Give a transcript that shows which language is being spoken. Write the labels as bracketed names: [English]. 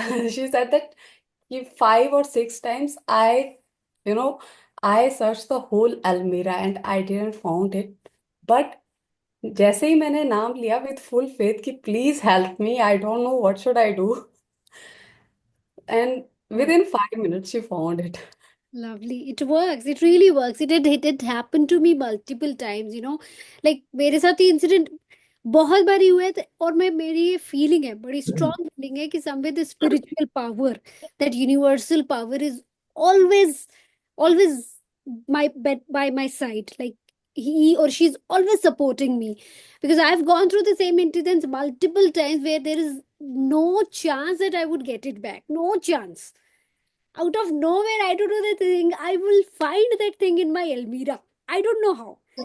[English] She said that 5 or 6 times I searched the whole Almira and I didn't found it. But [Hindi] जैसे ही मैंने नाम लिया [English] with full faith कि please help me, I don't know what should I do, and within 5 minutes she found it. Lovely. It works. It really works. It happened to me multiple times, like [Hindi] मेरे साथ ये incident बहुत बारी हुआ है और मेरी ये फीलिंग है, बड़ी स्ट्रॉन्ग फीलिंग है कि [English] Somewhere the spiritual power, that universal power is always always my bed by my side. Like he or she's always supporting me, because I've gone through the same incidents multiple times where there is no chance that I would get it back. No chance. Out of nowhere, I don't know the thing. I will find that thing in my Elmira. I don't know how.